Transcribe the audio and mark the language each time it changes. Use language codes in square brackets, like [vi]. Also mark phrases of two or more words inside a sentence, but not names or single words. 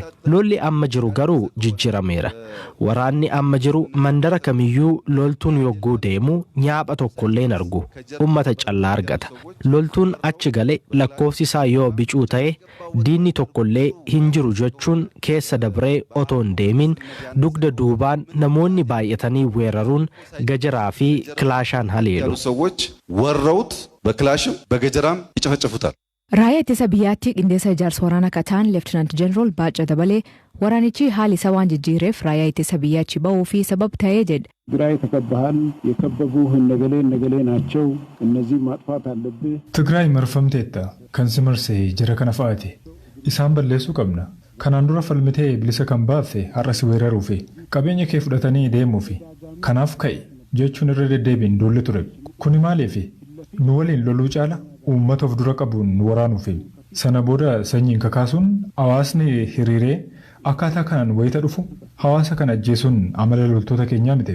[om] Lolli amma jiru garuu jijjirameera. Waraanni amma jiru mandara kamiyyuu loltuun yogguu deemu nyaapha tokkollee hin argu. Ummata callaa argata. Loltuun achi gale lakkoofsi isaa yoo bicuu ta'e diinni tokkollee hin jiru jechuun keessa dabree otoo hin deemin dugda duubaan namoonni baay'atanii weeraruun gajaraa fi kilaashaan haleelu. [am] ሰዎች ወረውት በክላሽም በገጀራም ይጨፈጭፉታል። [om] Raayyaa ittisa biyyaatti qindeessa ijaarsa waraana kataan Leeftinant Jeneraal Baacaa Dabalee waraanichi haali isa waan jijjiireef raayyaa ittisa biyyaatti ba'uu fi sabab ta'ee jedhe. [am] ትግራይ ተከበሃል የከበቡህ ነገሌ ናቸው እነዚህ ማጥፋት አለብህ ትግራይ መርፈምቴታ ከንስመርሴ ጀረ ከነፋቲ [om] isaan balleessuu qabna. Kanaan dura falmitee bilisa kan baafte har'as weeraruu fi qabeenya kee fudhatanii deemuu fi kanaaf ka'e jechuun irra deddeebiin duulli ture. Kuni maaliif nu waliin loluu caala uummata of dura qabuun waraanuuf. Sana booda sanyiin kakaasuun hawaasni hiriiree akkaataa kanaan wayita dhufu hawaasa kana ajjeesuun amala loltoota keenyaa miti.